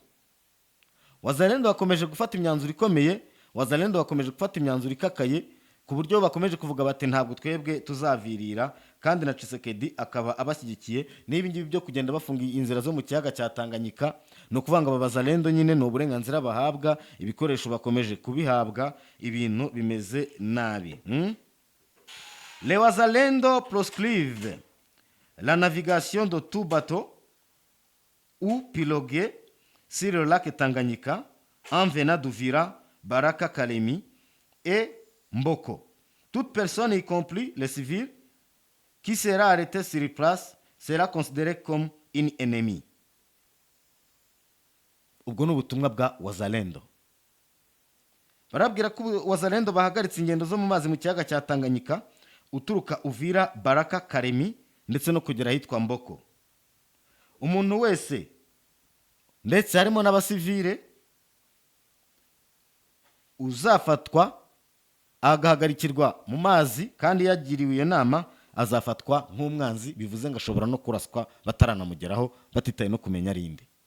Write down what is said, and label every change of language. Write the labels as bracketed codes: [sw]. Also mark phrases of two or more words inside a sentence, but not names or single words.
[rw] Wazalendo bakomeje gufata imyanzuro ikomeye, wazalendo bakomeje gufata imyanzuro ikakaye, ku buryo bakomeje kuvuga bati ntabwo twebwe tuzavirira, kandi na Tshisekedi akaba abashyigikiye. Niba ngibi byo kugenda bafunga inzira zo mu kiyaga cya Tanganyika, no kuvanga abazalendo nyine no uburenganzira bahabwa, ibikoresho bakomeje kubihabwa, ibintu bimeze nabi. [fr] Les wazalendo proscrivent la navigation de tout bateau ou pirogue sur le lac Tanganyika en venant d'Uvira, Baraka, Kalemi et Mboko. Toute personne, y compris les civils, qui sera arrêtée sur place sera considérée comme une ennemie. [rw] Ubwo ni ubutumwa bwa wazalendo. Barabwira ko wazalendo bahagaritse ingendo zo mu mazi mu kiyaga cya Tanganyika uturuka Uvira, Baraka, Kalemi ndetse no kugera hitwa Mboko. Umuntu wese ndetse harimo n'abasivile uzafatwa agahagarikirwa mu mazi kandi yagiriwe iyo nama azafatwa nk'umwanzi, bivuze ngo ashobora no kuraswa bataranamugeraho batitaye no kumenya arinde.